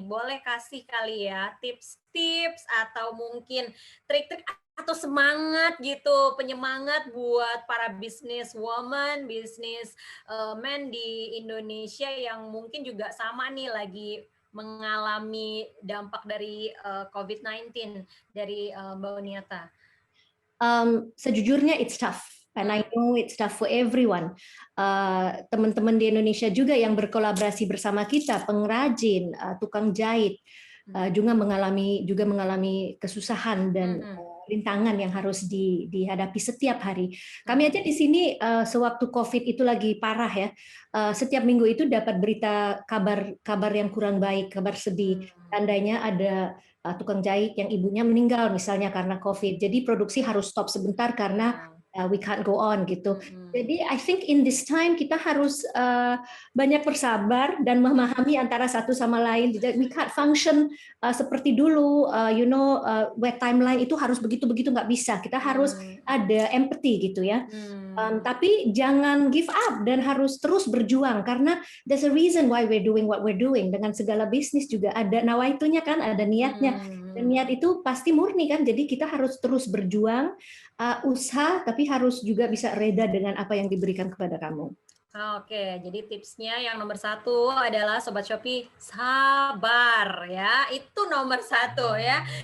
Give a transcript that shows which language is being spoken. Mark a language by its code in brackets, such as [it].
[id] Boleh kasih kali ya tips-tips atau mungkin trik-trik atau semangat gitu, penyemangat buat para business woman, business men di Indonesia yang mungkin juga sama nih lagi mengalami dampak dari COVID-19 dari Mbak Oniata. Sejujurnya [en] it's tough. And I know it's tough for everyone. [id] Teman-teman di Indonesia juga yang berkolaborasi bersama kita, pengrajin, tukang jahit, juga mengalami kesusahan dan rintangan yang harus dihadapi setiap hari. Kami aja di sini sewaktu COVID itu lagi parah ya. Setiap minggu itu dapat berita kabar yang kurang baik, kabar sedih. Tandanya ada tukang jahit yang ibunya meninggal misalnya karena COVID. Jadi produksi harus stop sebentar karena [en] we can't go on [id] gitu. Jadi [en] I think in this time [id] kita harus banyak bersabar dan memahami antara satu sama lain. [en] We can't function [id] seperti dulu, where timeline itu harus begitu-begitu, nggak bisa. Kita harus ada empathy gitu ya. Tapi jangan give up dan harus terus berjuang karena [en] there's a reason why we're doing [id] what we're doing. Dengan segala bisnis juga ada nawaitunya kan, ada niatnya. Dan niat itu pasti murni kan. Jadi kita harus terus berjuang, usaha, tapi harus juga bisa reda dengan apa yang diberikan kepada kamu. Oke, jadi tipsnya yang nomor 1 adalah Sobat Shopee, sabar ya, itu nomor 1 ya.